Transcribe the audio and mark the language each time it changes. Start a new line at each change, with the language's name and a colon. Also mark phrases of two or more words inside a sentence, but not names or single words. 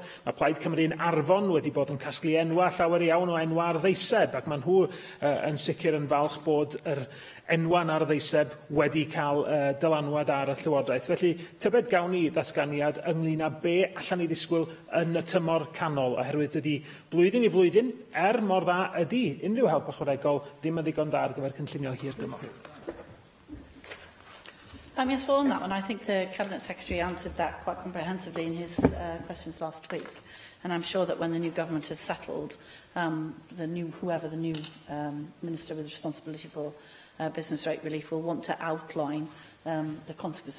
Welsh: Mae Plaid Cymru'n Arfon wedi bod yn casglu enwa llawer iawn o enwa ar ddeiseb, ac mae nhw yn sicr yn falch bod yr enwan ar ddeiseb wedi cael dylanwad ar y Llywodraeth. Felly, tybed gawn ni ddatganiad ynglyn â be allan ni ddisgwyl yn y tymor canol, oherwydd ydy blwyddyn i flwyddyn, mor dda ydy unrhyw help ychwanegol ddim yn ddigon da ar gyfer cynllunio hir dymor.
English: Yes, well, on that one, I think the Cabinet Secretary answered that quite comprehensively in his questions last week. And I'm sure that when the new government has settled, whoever the new Minister with responsibility for business rate relief will want to outline the consequences.